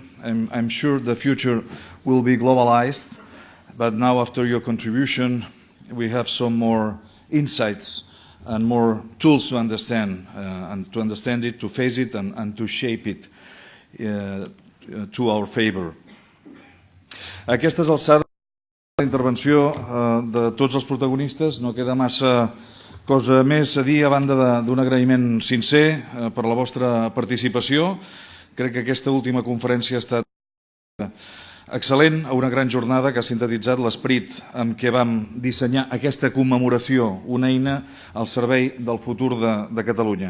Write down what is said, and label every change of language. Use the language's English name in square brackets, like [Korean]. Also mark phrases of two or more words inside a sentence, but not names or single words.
[English] I'm sure the future will be globalized, but now after your contribution, we have some more insights and more tools to understand it, to face it, and to shape it to our favor. [Catalan] A aquestes alçades, la intervenció de tots els protagonistes, no queda massa cosa més a dir a banda d'un agraïment sincer per la vostra participació. Crec que aquesta última conferència ha estat excel·lent, una gran jornada que ha sintetitzat l'esperit amb què vam dissenyar aquesta commemoració, una eina al servei del futur de Catalunya.